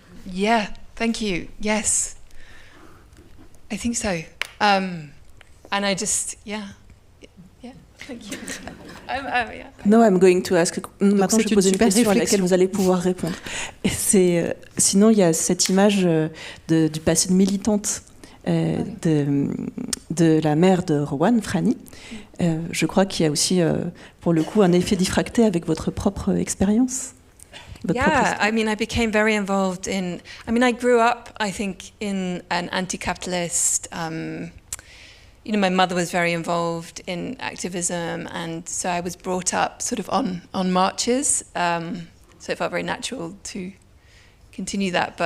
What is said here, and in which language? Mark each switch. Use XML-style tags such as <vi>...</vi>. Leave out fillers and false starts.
<en>Yeah, thank you. Yes. I think so. And I just, yeah, thank you. Yeah. No, I'm going to ask.</en> <fr>Maintenant, je vais poser une question à réflexion. laquelle vous allez pouvoir répondre. Et sinon, il y a cette image du passé de militante de la mère de Rowan, Franny. Je crois qu'il y a aussi, pour le coup, un effet diffracté avec votre propre expérience.</fr> <en>Yeah, I mean, I became very involved in. I mean, I grew up, I think, in an anti-capitalist. You know, my mother was very involved in activism, and so I was brought up sort of on marches. So it felt very natural to continue that.</en>